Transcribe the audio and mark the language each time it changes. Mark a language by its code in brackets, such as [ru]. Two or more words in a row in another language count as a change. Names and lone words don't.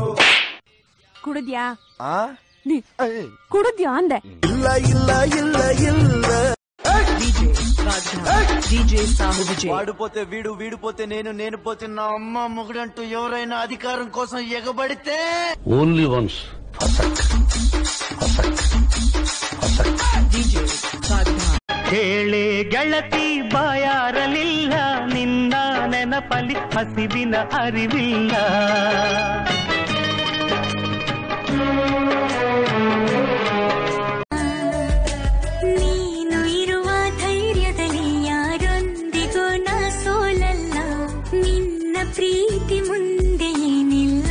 [kn] ಕುಡಿದ್ಯಾ? ಕುಡಿದ್ಯಾ ಅಂದೆ. ಇಲ್ಲ ಇಲ್ಲ ಇಲ್ಲ ಇಲ್ಲ. [te] డీజే సాము విజయ్. వాడిపోతే వీడు, వీడిపోతే నేను, నేను పోతే నా అమ్మ మొగుడంటూ ఎవరైనా అధికారం కోసం ఎగబడితే [en] only once [kn] ಕೇಳೆ ಗೆಳತಿ ಬಾಯಾರಲಿಲ್ಲ, ನಿನ್ನ ನೆನಪಲಿ ಹಸಿವಿನ ಅರಿವಿಲ್ಲ. ನೀನು ಇರುವ ಧೈರ್ಯದಲ್ಲಿ ಯಾರೊಂದಿಗೂ ನಾ ಸೋಲಲ್ಲ, ನಿನ್ನ ಪ್ರೀತಿ ಮುಂದೆ ಏನಿಲ್ಲ.